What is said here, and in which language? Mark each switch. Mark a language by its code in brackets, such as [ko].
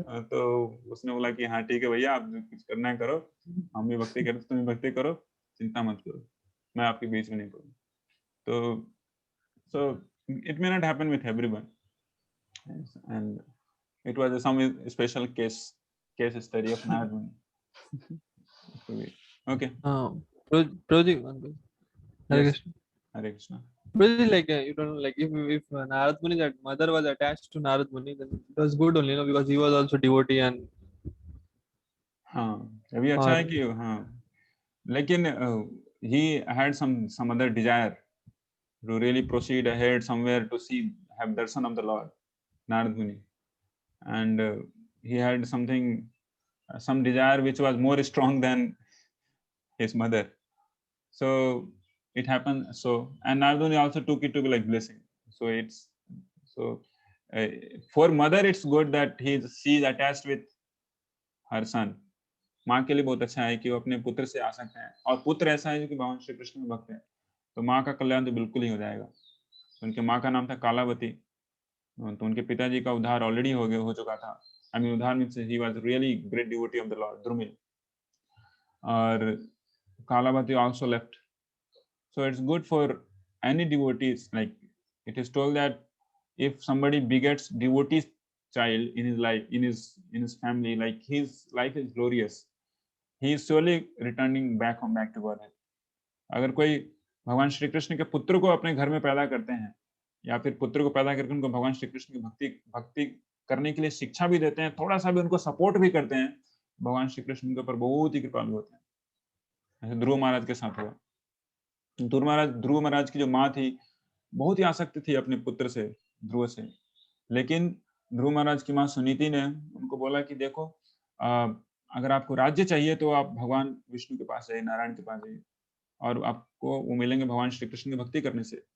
[hi] तो उसने बोला कि हाँ ठीक है भैया, आप कुछ करना है करो, हम भी भक्ति करते, तुम भी भक्ति करो, चिंता मत करो, मैं आपके बीच में नहीं पड़ूँ। [en] तो so it may not happen with everyone, and it was some special case study of Narad Muni. Okay. Project Hare Yes. Krishna. Hare Krishna. Project like you don't know, like if Narad Muni's mother was attached to Narad Muni, then it was good only, because he was also devotee and [hi] हाँ, अभी अच्छा है कि हाँ, लेकिन [en] he had some other desire to really proceed ahead somewhere to see, have darshan of the Lord, Narad Muni, and he had something, some desire which was more strong than his mother. So it happened. So, and Narad Muni also took it to be like blessing. So it's so for mother it's good that she is attached with her son. [hi] माँ के लिए बहुत अच्छा है कि वो अपने पुत्र से आ सकते हैं, और पुत्र ऐसा है जो कि भगवान श्री कृष्ण में भक्त है, तो माँ का कल्याण तो बिल्कुल ही हो जाएगा। तो उनके माँ का नाम था कालावती, तो उनके पिताजी का उद्धार ऑलरेडी हो चुका था। [en] I mean उद्धार means he was really great devotee of the lord Drumil, और Kalavati also left. So it's good for any devotees, like it is told that if somebody begets devotee child in his life, in his family, like his life is glorious, he is surely returning back to Godhead. [hi] अगर कोई भगवान श्री कृष्ण के पुत्र को अपने घर में पैदा करते हैं, या फिर पुत्र को पैदा करके उनको भगवान श्री कृष्ण की भक्ति करने के लिए शिक्षा भी देते हैं, थोड़ा सा भी उनको सपोर्ट भी करते हैं, भगवान श्री कृष्ण के ऊपर बहुत ही कृपालु होते हैं। जैसे ध्रुव महाराज के साथ हुआ। ध्रुव महाराज की जो माँ थी, बहुत ही आसक्त थी अपने पुत्र से, ध्रुव से, लेकिन ध्रुव महाराज की माँ सुनीति ने उनको बोला कि देखो, अगर आपको राज्य चाहिए तो आप भगवान विष्णु के पास जाइए, नारायण के पास जाइए, और आपको वो मिलेंगे भगवान श्री कृष्ण की भक्ति करने से।